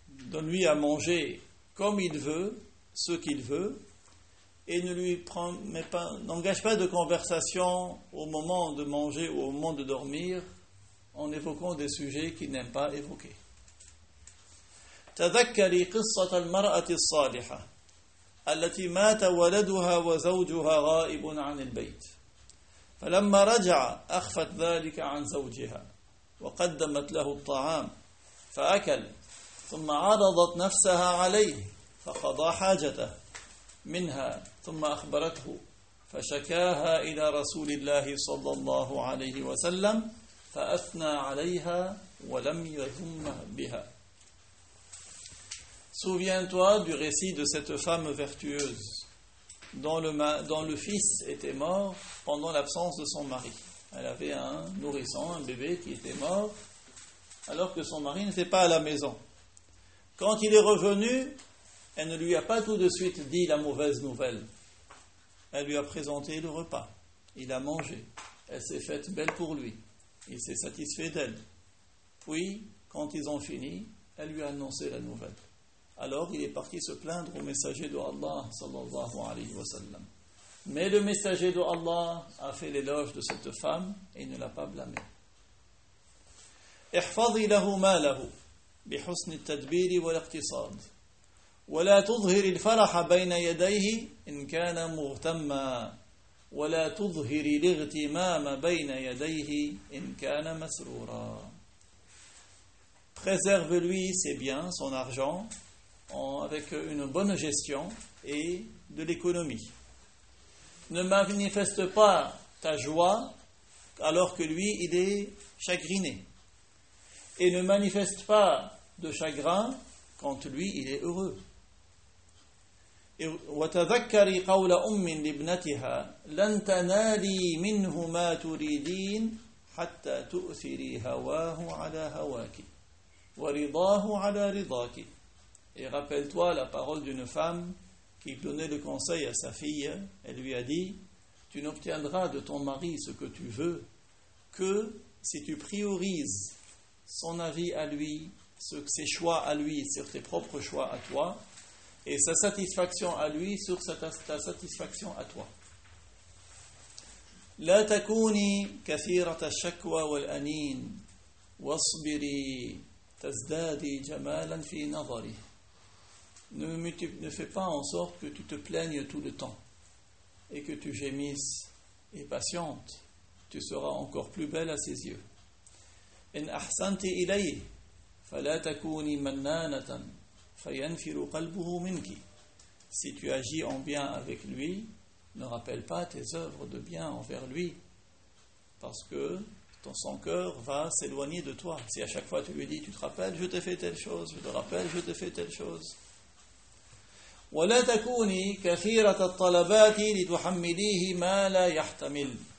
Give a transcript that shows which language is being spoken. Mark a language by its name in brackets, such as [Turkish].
[French] Donne-lui à manger comme il veut, ce qu'il veut, et ne lui promets pas, n'engage pas de conversation au moment de manger ou au moment de dormir en évoquant des sujets qu'il n'aime pas évoquer. [Arabic] تذكري قصة المرأة الصالحة التي مات ولدها وزوجها غائب عن البيت فلما رجع أخفت ذلك عن زوجها وقدمت له الطعام فأكل ثم عرضت نفسها عليه فقضى حاجته منها ثم أخبرته فشكاها إلى رسول الله صلى الله عليه وسلم فأثنى عليها ولم يذم بها. [French] Souviens-toi du récit de cette femme vertueuse dont le fils était mort pendant l'absence de son mari. Elle avait un nourrisson, un bébé qui était mort alors que son mari n'était pas à la maison. Quand il est revenu, elle ne lui a pas tout de suite dit la mauvaise nouvelle. Elle lui a présenté le repas. Il a mangé. Elle s'est faite belle pour lui. Il s'est satisfait d'elle. Puis, quand ils ont fini, elle lui a annoncé la nouvelle. Alors, il est parti se plaindre au messager de Allah, [Arabic] sallallahu alayhi wa sallam. [French] Mais le messager de Allah a fait l'éloge de cette femme et ne l'a pas blâmée. [Arabic] احفظي له ما له بحسن التدبير والاقتصاد ولا تظهر الفرح بين يديه إن كان مغتما ولا تظهر الاغتمام بين يديه إن كان مسرورا. [French] préserve-lui ses biens, son argent, avec une bonne gestion et de l'économie. Ne manifeste pas ta joie alors que lui, il est chagriné. Et ne manifeste pas de chagrin quand lui, il est heureux. [Arabic] وَتَذَكَّرِ قَوْلَ أُمٍّ لِبْنَتِهَا لَنْ تَنَالِي مِنْهُ مَا تُرِيدِينَ حَتَّى تُؤْثِرِي هَوَاهُ عَلَى هَوَاكِ وَرِضَاهُ عَلَى رِضَاكِ. [French] Et rappelle-toi la parole d'une femme qui donnait le conseil à sa fille. Elle lui a dit, tu n'obtiendras de ton mari ce que tu veux que si tu priorises son avis à lui, ses choix à lui sur tes propres choix à toi, et sa satisfaction à lui sur ta satisfaction à toi. [Arabic] لا تكوني كثيرة الشكوى والأنين واصبري تزدادي جمالا في نظري. [French] Ne fais pas en sorte que tu te plaignes tout le temps et que tu gémisses et patiente, tu seras encore plus belle à ses yeux. [Arabic] إن أحسنت إليه فلا تكوني منانة فينفر قلبه منك. [French] Si tu agis en bien avec lui, ne rappelle pas tes œuvres de bien envers lui, parce que son cœur va s'éloigner de toi. Si à chaque fois tu lui dis, tu te rappelles, je t'ai fait telle chose, je te rappelle, je t'ai fait telle chose. [Arabic] وَلَا تَكُونِي كَثِيرَةَ الطَّلَبَاتِ لِتُحَمِّلِيهِ مَا لَا يَحْتَمِلُ.